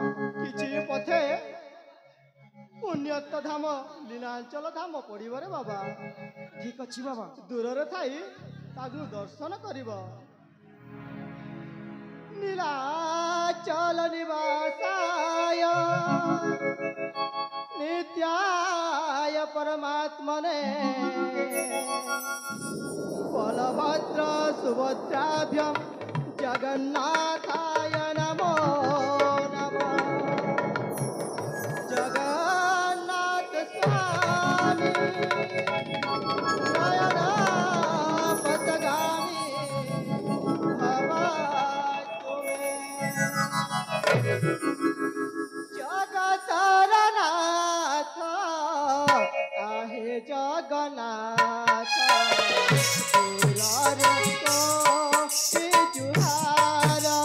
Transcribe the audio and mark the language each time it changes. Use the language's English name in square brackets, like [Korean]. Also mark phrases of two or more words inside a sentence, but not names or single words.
[Odia] କିଛି ପଥେ ପୁଣ୍ୟତ ଧାମ ଲୀଳାଞ୍ଚଳ ଧାମ ପଡ଼ିବରେ ବାବା। ଠିକ ଅଛି ବାବା। ଦୂରରେ ଥାଇ ତାକୁ ଦର୍ଶନ କରିବ। [Sanskrit] ନୀଳାଚଳ ନିବାସାୟ नित्याय परमात्मने बलभद्र सुभद्राभ्यं जगन्नाथाय नमो नमः। जगन्नाथ स्वामी नयन पथगामी भवतु मे। [Odia] ଜଗତର ନାଥ ଆହେ ଜଗନ୍ନାଥ ଦୁଲାର କୋ ଜୁହାର।